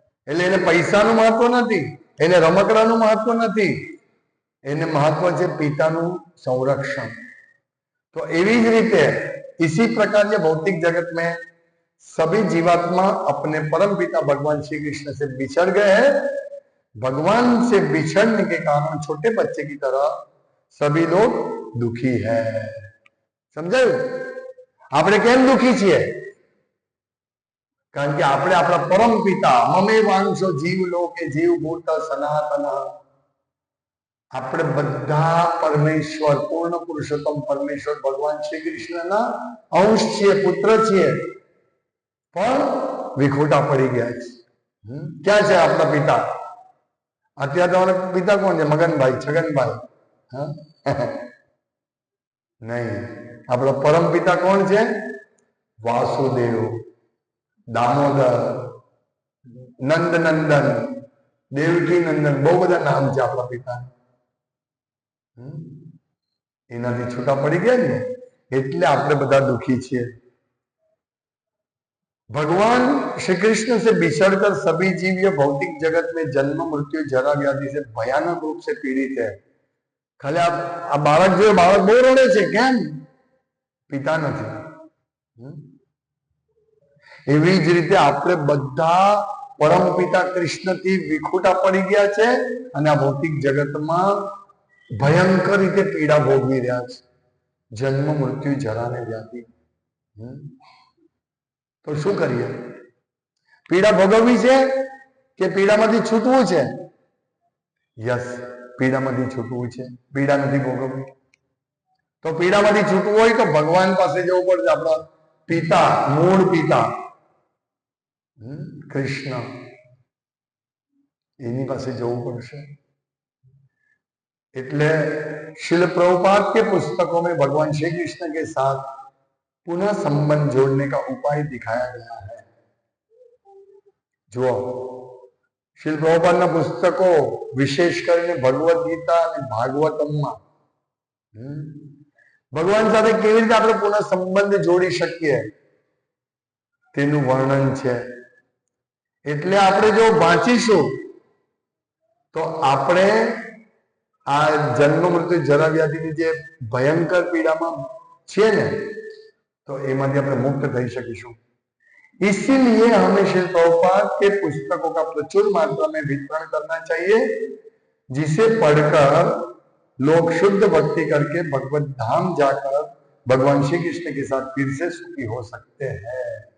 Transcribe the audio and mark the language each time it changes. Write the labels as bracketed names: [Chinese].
[Gujarati] એટલે એને પૈસાનું મહત્વ નથી, એને રમકડાનું મહત્વ નથી, એને મહત્વ છે પિતાનું संरक्षण. [Hindi] तो एवी ही रीते इसी प्रकार ये भौतिक जगत में सभी जीवात्मा अपने परम पिता भगवान श्री कृष्ण से बिछड़ गए हैं. भगवान से बिछड़ने के कारण छोटे बच्चे की तरह सभी लोग दुखी है. [Gujarati] समझाયું? આપણે કેમ દુખી છીએ? કારણ કે આપણે આપણા પરમ પિતા મમે વાંશો જીવ લોકે જીવ ભૂત સનાતન, આપણે બધા પરમેશ્વર, પૂર્ણ પુરુષોત્તમ પરમેશ્વર ભગવાન શ્રી કૃષ્ણના અંશ છીએ, પુત્ર છીએ, પણ વિખોટા પડી ગયા છે. ક્યાં છે આપણા પિતા? અત્યારે તમારા પિતા કોણ છે? મગનભાઈ, છગનભાઈ? નહીં, આપણો પરમ પિતા કોણ છે? વાસુદેવ, દામોદર, નંદ નંદન, દેવકી નંદન, બહુ બધા નામ છે આપણા પિતા. એનાથી છૂટા પડી ગયા ને એટલે આપણે બધા दुखी છીએ. [Hindi] भगवान श्री कृष्ण से बिछड़कर सभी जीव ये भौतिक जगत में जन्म मृत्यु जरा व्याधि से भयानक रूप से पीड़ित है. [Gujarati] खाली आ बालक जो बालक बહુ રડે છે, કેમ? પિતા નથી. એવી જ રીતે આપણે બધા પરમ પિતા કૃષ્ણથી વિખૂટા પડી ગયા છે અને આ ભૌતિક જગતમાં ભયંકર રીતે પીડા ભોગવી રહ્યા છે, જન્મ મૃત્યુ જરા ને વ્યાધિ. તો શું કરીએ? પીડા ભોગવવી છે કે પીડામાંથી છૂટવું છે? યસ, પીડામાંથી છૂટવું છે, પીડા નથી ભોગવવી. તો પીડામાંથી છૂટવું હોય તો ભગવાન પાસે જવું પડશે, આપણા પિતા, મૂળ પિતા कृष्ण, [Hindi] इन्हीं पास [Gujarati] जવું પડશે. [Hindi] એટલે शिल प्रभुपाद के पुस्तकों में भगवान श्री कृष्ण के साथ पुनः संबंध जोड़ने का उपाय दिखाया गया है. [Gujarati] जो शिल प्रभुपाद ना पुस्तकों विशेष કરીને ભગવદ ગીતા અને ભાગવતમમાં ભગવાન સાથે કેવી રીતે આપણે પુનઃ સંબંધ જોડી શકીએ તેનું વર્ણન છે. એટલે આપણે જો વાંચીશું તો આપણે આ જન્મ મૃત્યુ જરા વ્યાધિની જે ભયંકર પીડામાં છે ને, તો એમાંથી આપણે મુક્ત થઈ શકીશું. [Hindi] इसीलिए हमें श्री प्रभुपाद के पुस्तकों का प्रचुर मात्रा में वितरण करना चाहिए, जिसे पढ़कर लोग शुद्ध भक्ति करके भगवत धाम जाकर भगवान श्री कृष्ण के साथ फिर से सुखी हो सकते हैं.